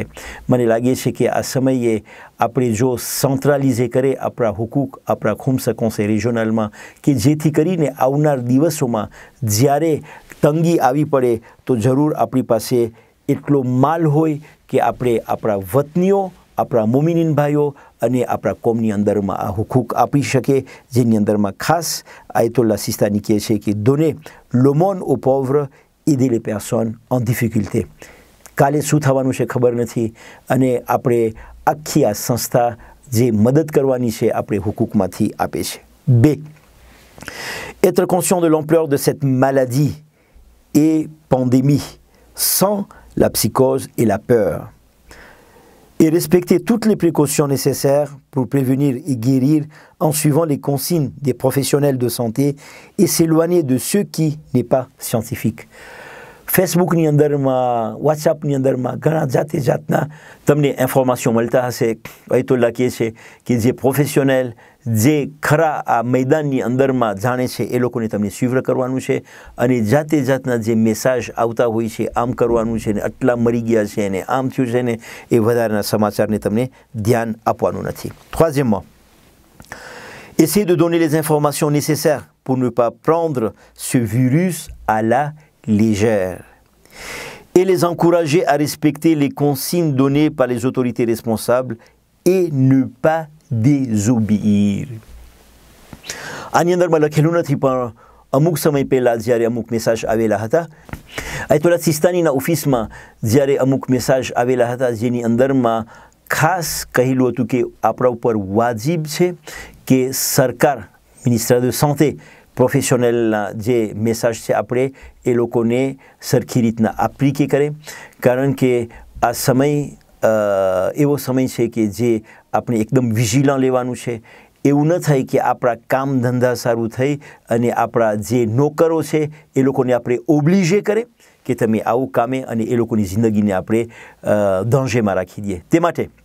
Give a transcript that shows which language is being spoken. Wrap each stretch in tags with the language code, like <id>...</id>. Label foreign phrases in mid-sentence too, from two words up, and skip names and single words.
<gu>મને લાગે છે કે આ સમયે આપણે જો સેન્ટ્રલાઇઝે કરે આપણા હુકૂક, આપણા ખુમ્સ કોન્સે રિજનલમાં, કે જેથી કરીને આવનાર દિવસોમાં જ્યારે તંગી આવી પડે તો જરૂર આપણી પાસે એટલો માલ હોય કે આપણે આપણા વતનીઓ, આપણા મોમિનીન ભાઈઓ અને આપણા કોમની અંદરમાં આ હુકૂક આપી શકે, જેની અંદરમાં ખાસ આયતુલ્લાહ સિસ્તાની કહે છે કે</gu> <fr>donner l'aumône aux pauvres, aider les personnes en difficulté.</fr> <gu>કાલે શું થવાનું છે ખબર નથી, અને આપણે આખી આ સંસ્થા જે મદદ કરવાની છે આપણે હુકૂકમાંથી આપે છે। 2.</gu> <fr>Être conscient de l'ampleur de cette maladie et pandémie sans la psychose et la peur, et respecter toutes les précautions nécessaires pour prévenir et guérir en suivant les consignes des professionnels de santé et s'éloigner de ceux qui n'est pas scientifique.</fr> <gu>ફેસબુકની અંદરમાં, વોટ્સઅપની અંદરમાં ઘણા જાતે જાતના તમને ઇન્ફોર્મેશન મળતા હશે। આયતુલ્લાહ કહે છે કે જે પ્રોફેશનલ, જે ખરા આ મેદાનની અંદરમાં જાણે છે એ લોકોને તમને સ્વીવર કરવાનું છે, અને જાતે જાતના જે મેસેજ આવતા હોય છે આમ કરવાનું છે ને આટલા મરી ગયા છે ને આમ થયું છે ને, એ વધારાના સમાચારને તમને ધ્યાન આપવાનું નથી।</gu> <fr>Troisièmement, essayez de donner les informations nécessaires pour ne pas prendre ce virus à la légère et les encourager à respecter les consignes données par les autorités responsables et ne pas désobéir.</fr> <gu>આની અંદરમાં લખેલું નથી પણ અમુક સમય પહેલાં જ્યારે અમુક મેસેજ આવેલા હતા આયતોલા સિસ્તાનીના ઓફિસમાં જ્યારે અમુક મેસેજ આવેલા હતા જેની અંદરમાં ખાસ કહેલું હતું કે આપણા ઉપર વાજિબ છે કે સરકાર મિનિસ્ટર</gu> <fr>de santé</fr> <gu>પ્રોફેશનલના જે મેસેજ છે આપણે એ લોકોને સરખી રીતના એપ્લિકે કરે કારણ કે આ સમય એવો સમય છે કે જે આપણે એકદમ વિજિલન્ટ લેવાનું છે એવું ન થાય કે આપણા કામ ધંધા સારું થઈ અને આપણા જે નોકરો છે એ લોકોને આપણે ઓબ્લિજે કરે કે તમે આવું કામે અને એ લોકોની જિંદગીને આપણે દાંજેમાં રાખી દઈએ તે માટે</gu>